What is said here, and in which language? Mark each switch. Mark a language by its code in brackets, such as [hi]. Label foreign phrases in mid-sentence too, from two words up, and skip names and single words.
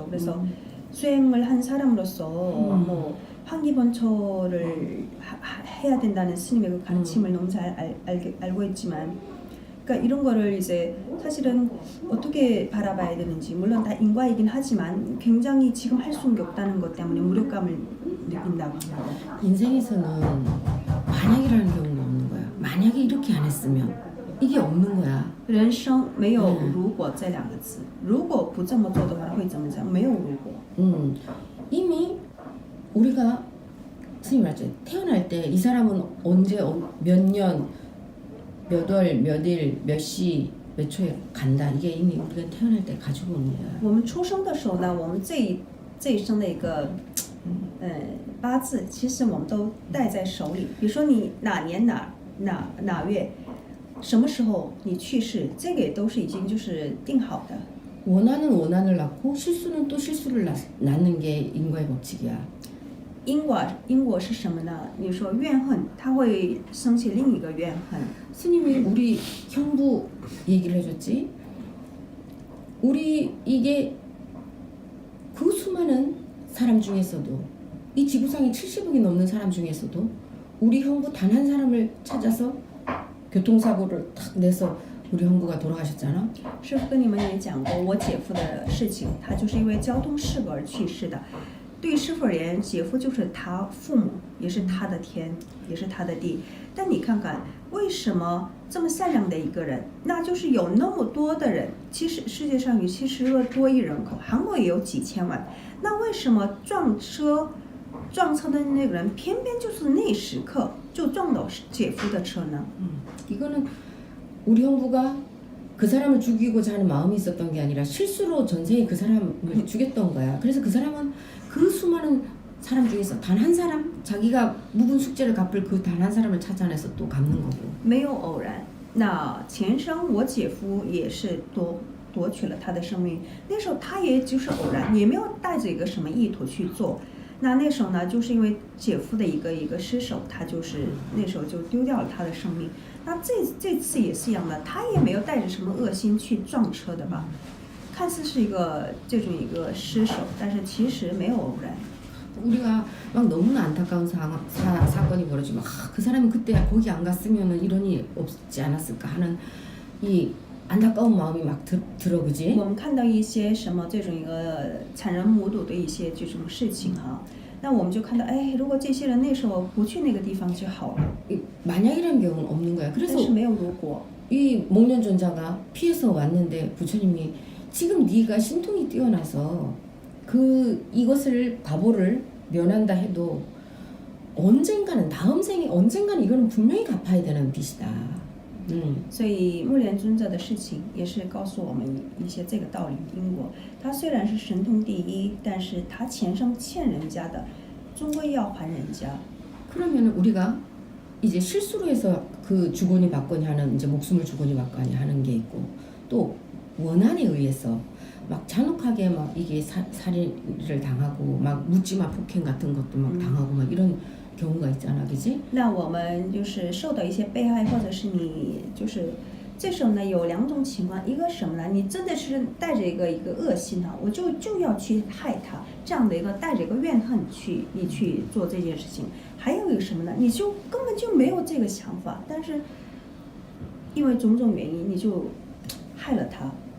[ko] 그래서 수행을 한 사람으로서 뭐 환기번처를 해야 된다는 스님의 그 가르침을 너무 잘 알고 있지만, 그러니까 이런 거를 이제 사실은 어떻게 바라봐야 되는지, 물론 다 인과이긴 하지만 굉장히 지금 할 수 있는 게 없다는 것 때문에 무력감을 느낀다고 합니다. 인생에서는 만약이라는 경우가 없는 거야. 만약에 이렇게 안 했으면 이게 없는 거야. [zh] 人生没有如果这两个字，如果不这么做的话会怎么样？没有如果。 [ko] 이미 우리가 스님 말했죠. 태어날 때 이 사람은 언제 몇 년, 몇 월, 몇 일, 몇 시, 몇 초에 간다. 이게 이미 우리가 태어날 때 가지고 오는 거야. [zh] 我们出生的时候呢，我们这一生的一个八字，其实我们都带在手里。比如说你哪年哪月，什么时候你去世，这个也都是已经就是定好的。 [ko] 원한은 원한을 낳고 실수는 또 실수를 낳는 게 인과의 법칙이야. [zh] 因果是什么呢？你说怨恨，它会生起另一个怨恨。 [ko] 스님이 우리 형부 얘기를 해줬지. 우리 이게 그 수많은 사람 중에서도 이 지구상에 70억이 넘는 사람 중에서도 우리 형부 단 한 사람을 찾아서 교통사고를 탁 내서 우리 형부가 돌아가셨잖아. [zh] 师父跟你们也讲过我姐夫的事情，他就是因为交通事故而去世的。对于师父而言，姐夫就是他父母，也是他的天，也是他的地。但你看看，为什么这么善良的一个人，那就是有那么多的人，其实世界上有70多亿人口，韩国也有几千万，那为什么撞车的那个人偏偏就是那时刻就撞到姐夫的车呢？ [ko] 이거는 우리 형부가 그 사람을 죽이고자 하는 마음이 있었던 게 아니라 실수로 전생에 그 사람을 죽였던 거야. 그래서 그 사람은 그 수많은 사람 중에서 단 한 사람 자기가 묵은 숙제를 갚을 그 단 한 사람을 찾아내서 또 갚는 거고. [zh] 没有偶然。那前生我姐夫也是夺取了他的生命，那时候他也就是偶然，也没有带着一个什么意图去做。那时候呢，就是因为姐夫的一个失手，他就是那时候就丢掉了他的生命。那这次也是一样的，他也没有带着什么恶心去撞车的吧？看似是一个这种一个失手，但是其实没有偶然。 [ko] 우리가 막 너무나 안타까운 사건이 벌어지면 그 사람이 그때 거기 안 갔으면 이런 일이 없지 않았을까 하는 이 안타까운 마음이 막 들어 그지? [zh] 我们看到一些什么这种一个惨人目睹的一些这种事情哈，那我们就看到，哎，如果这些人那时候不去那个地方就好了。 [ko] 만약이라는 경우는 없는 거야. [zh] 但 [ko] 그래서 [zh] 是没有如果。 [ko] 이 목련존자가 피해서 왔는데 부처님이 지금 네가 신통이 뛰어나서 이것을 과보를 면한다 해도 언젠가는 다음 생에 언젠가는 이거는 분명히 갚아야 되는 빚이다. [zh] 所以木莲尊者的事情也是告诉我们一些这个道理因果。他虽然是神通第一，但是他前生欠人家的，终归要还人家。 [ko] 그러면 우리가 이제 실수로 해서 그 주거니 받거니 하는 이제 목숨을 주거니 받거니 하는 게 있고 또 원한에 의해서 막 잔혹하게 막 이게 살인을 당하고 막 묻지마 폭행 같은 것도 막 당하고 막 이런 경우가 있잖아, 그지? [zh] 那我们就是受到一些被害，或者是你就是这时候呢有两种情况，一个什么呢？你真的是带着一个恶心哈，我就要去害他，这样的一个带着一个怨恨你去做这件事情。还有一个什么呢？你就根本就没有这个想法，但是因为种种原因你就害了他。